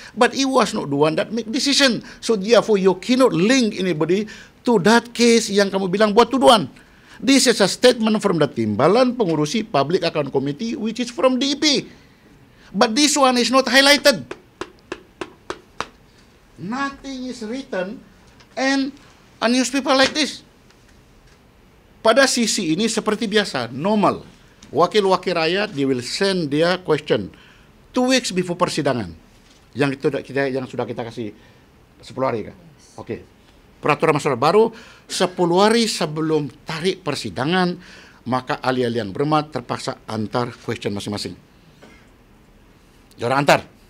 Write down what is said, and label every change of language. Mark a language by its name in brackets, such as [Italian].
[English] But he was not the one that make decision. So therefore you cannot link anybody to that case [Malay] yang kamu bilang buat tuduhan. [English] This is a statement from the Timbalan Pengurusi Public Account Committee which is from DEP. But this one is not highlighted. Nothing is written and a newspaper like this. [Malay] Pada sisi ini seperti biasa, normal. Wakil-wakil rakyat, [English] they will send their question 2 weeks before persidangan. [Malay] Yang sudah kita kasih 10 hari kan? Okey. Peraturan masyarakat baru 10 hari sebelum tarikh persidangan, maka ahli-ahli yang bermat terpaksa antar question masing-masing. Diorang antar.